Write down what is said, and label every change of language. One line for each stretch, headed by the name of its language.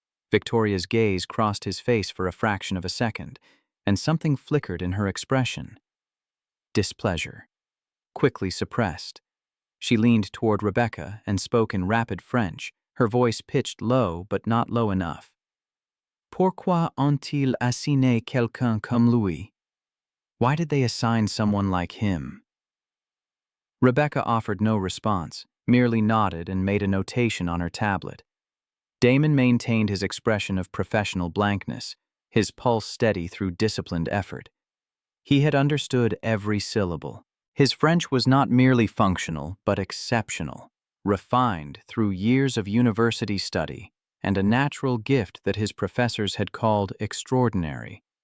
English: Victoria's gaze crossed his face for a fraction of a second, and something flickered in her expression. Displeasure, quickly suppressed. She leaned toward Rebecca and spoke in rapid French, her voice pitched low but not low enough.
French: Pourquoi ont-ils assigné quelqu'un comme lui?
English: Why did they assign someone like him? Rebecca offered no response, merely nodded and made a notation on her tablet. Damon maintained his expression of professional blankness, his pulse steady through disciplined effort. He had understood every syllable. His French was not merely functional, but exceptional, refined through years of university study and a natural gift that his professors had called extraordinary.